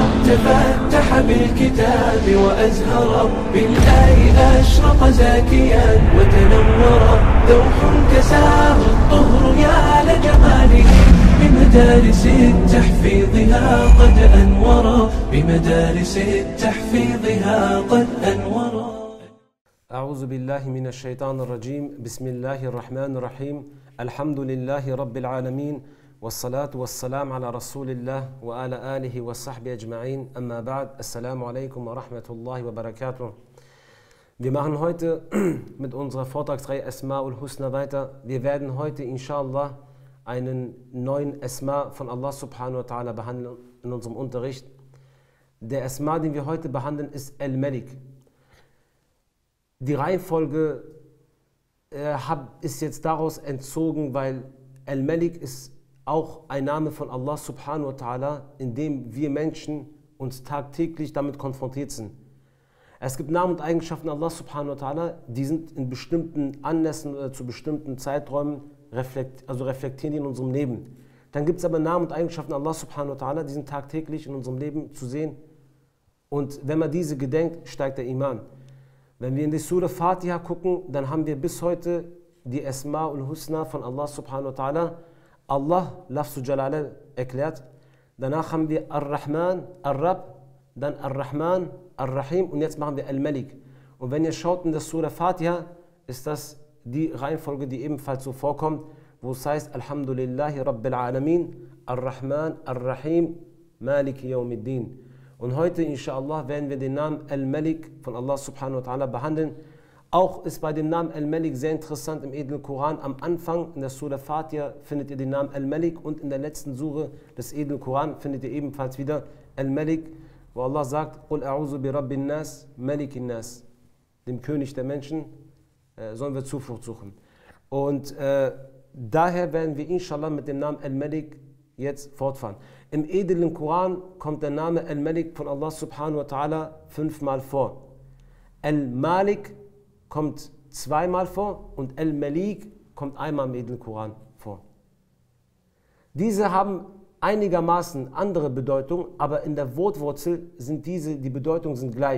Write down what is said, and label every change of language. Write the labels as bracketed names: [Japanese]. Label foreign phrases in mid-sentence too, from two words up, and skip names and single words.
[Arabic] تفتح بالكتاب وأزهر، بالآي أشرق زاكيا وتنور، ذوق كساه الطهر يا لجماله، بمدارس تحفيظها قد أنورا، بمدارس تحفيظها قد أنورا. أعوذ بالله من الشيطان الرجيم. بسم الله الرحمن الرحيم. الحمد لله رب العالمين، والصلاة والسلام على رسول الله وعلى آله وصحبه أجمعين. أما بعد. السلام عليكم ورحمة الله وبركاته. [German] Wir machen heute mit unserer Vortragsreihe [Arabic] الأسماء الحسنى [German] weiter. Wir werden heute inshallah einen neuen Asma von [Arabic] الله سبحانه وتعالى [German] behandeln in unserem Unterricht. Der Asma, den wir heute behandeln, ist Al-Malik. Die Reihenfolge ist jetzt daraus entzogen, weil Al-Malik ist auch ein Name von [Arabic] الله سبحانه وتعالى, [German] in dem wir Menschen uns tagtäglich damit konfrontiert sind. Es gibt Namen und Eigenschaften [Arabic] الله سبحانه وتعالى, [German] die sind in bestimmten Anlässen oder zu bestimmten Zeiträumen reflektieren die in unserem Leben. Dann gibt es aber Namen und Eigenschaften [Arabic] الله سبحانه وتعالى, [German] die sind tagtäglich in unserem Leben zu sehen. Und wenn man diese gedenkt, steigt der Iman. Wenn wir in die Surah Fatiha gucken, dann haben wir bis heute die [Arabic] الأسماء الحسنى [German] von [Arabic] الله سبحانه وتعالى. الله، لفظ الجلالة, [German] erklärt. Danach haben wir Ar-Rahman, Ar-Rab, dann Ar-Rahman, Ar-Rahim und jetzt machen wir Al-Malik. Und wenn ihr schaut in der Surah Fatiha, ist das die Reihenfolge, die ebenfalls so vorkommt, wo es heißt [Arabic] الحمد لله رب العالمين، الرحمن، الرحيم، مالك يوم الدين. [German] Und heute, inshallah, werden wir den Namen Al-Malik von [Arabic] الله سبحانه وتعالى [German] behandeln. Auch ist bei dem Namen Al-Malik sehr interessant im edlen Koran. Am Anfang in der Surah Fatiha findet ihr den Namen Al-Malik und in der letzten Sure des edlen Koran findet ihr ebenfalls wieder Al-Malik, wo Allah sagt, [Arabic] قل أعوذ برب الناس، ملك الناس. [German] Dem König der Menschen sollen wir Zuflucht suchen. Und daher werden wir inshallah mit dem Namen Al-Malik jetzt fortfahren. Im edlen Koran kommt der Name Al-Malik von [Arabic] الله سبحانه وتعالى [German] 5-mal vor. Al-Malik kommt 2-mal vor und Al-Malik kommt einmal im edlen Koran vor. Diese haben einigermaßen andere Bedeutung, aber in der Wortwurzel sind die Bedeutungen sind gleich.